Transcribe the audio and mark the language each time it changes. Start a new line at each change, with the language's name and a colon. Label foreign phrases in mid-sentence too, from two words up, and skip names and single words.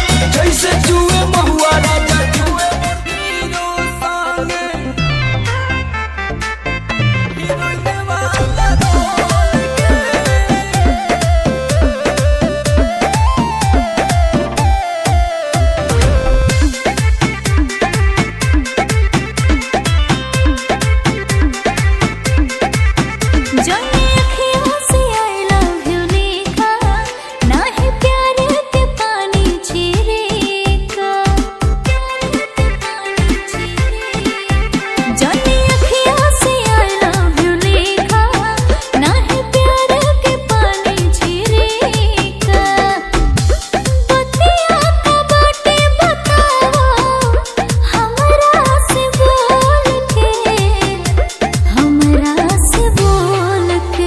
Bhojpuri: जैसे जुए महुआ राजा जुए मोर हीरो संगे हीरो देवाला रोल के। जाने अखियों से
English: I love you
Bhojpuri: लिखा ना है प्यार के पानी छिड़का। जाने अखियों से
English: I love you
Bhojpuri: लिखा ना है प्यार के पानी छिड़का। बतिया का बाटे बताओ हमरा से बोल के। हमरा से बोल के